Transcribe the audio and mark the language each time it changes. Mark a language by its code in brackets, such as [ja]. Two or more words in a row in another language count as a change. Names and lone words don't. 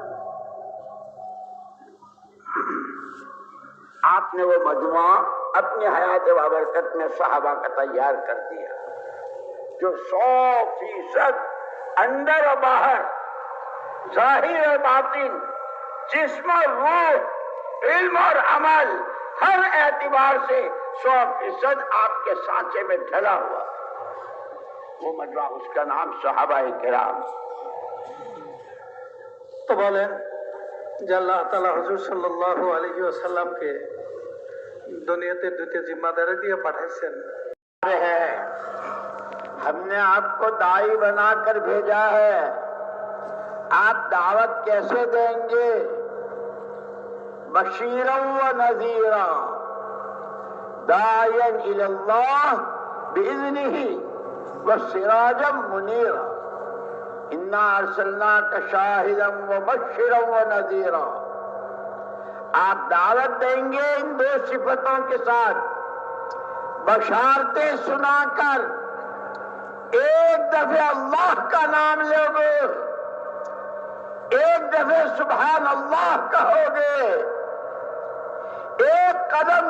[ur] آپ نے وہ مجموعہ اپنی حیات بابرکت میں صحابہ کا تیار کر دیا، جو 100% اندر و باہر، ظاہر اور باطن، جسم اور روح، علم اور عمل، ہر اعتبار سے 100% آپ کے سانچے میں ڈھلا ہوا، وہ مجموعہ، اس کا نام صحابہ کرام۔ تو بولیں [bn] যে আল্লাহ তাআলা হুজুর [ar] صلى الله عليه وسلم [bn] কে দুনিয়াতে দুটো জিম্মাদারি দিয়ে পাঠাইছেন। [ur] ہم نے آپ کو داعی بنا کر بھیجا ہے، آپ دعوت کیسے دیں گے؟ [ar] بشیرا و نذیرا، داعیا الی اللہ باذنہ وسراجا منیرا، انا ارسلناک شاہدا ومبشرا ونذیرا۔ [ur] آپ دعوت دیں گے ان دو صفتوں کے ساتھ، بشارتیں سنا کر، ایک دفعہ اللہ کا نام لو گے، ایک دفعہ [ar] سبحان اللہ [ur] کہو گے، ایک قدم